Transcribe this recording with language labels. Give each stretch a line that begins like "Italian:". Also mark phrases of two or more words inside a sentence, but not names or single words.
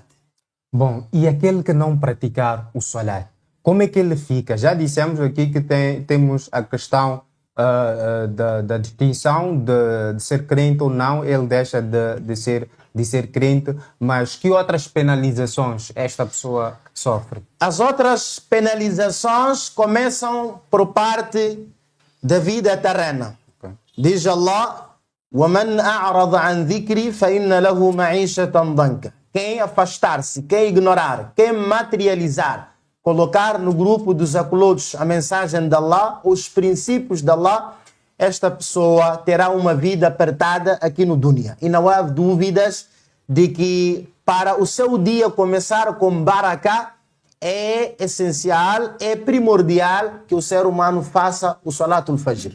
Portuguese: Bom, e aquele que não praticar o salat, como é que ele fica? Já dissemos aqui que temos a questão da distinção de ser crente ou não, ele deixa de ser crente, mas que outras penalizações esta pessoa sofre? As outras penalizações começam por parte da vida terrena. Okay.
Arabic: Diz Allah: وَمَنْ أَعْرَضَ عَنْ ذِكْرِي فَإِنَّ لَهُ مَعِيشَةً ضَنْكَ.
Portuguese: Quem afastar-se, quem ignorar, quem materializar, colocar no grupo dos acolotos a mensagem de Allah, os princípios de Allah, esta pessoa terá uma vida apertada aqui no dunya. E não há dúvidas de que para o seu dia começar com barakah, é essencial, é primordial que o ser humano faça o Salatul Fajr.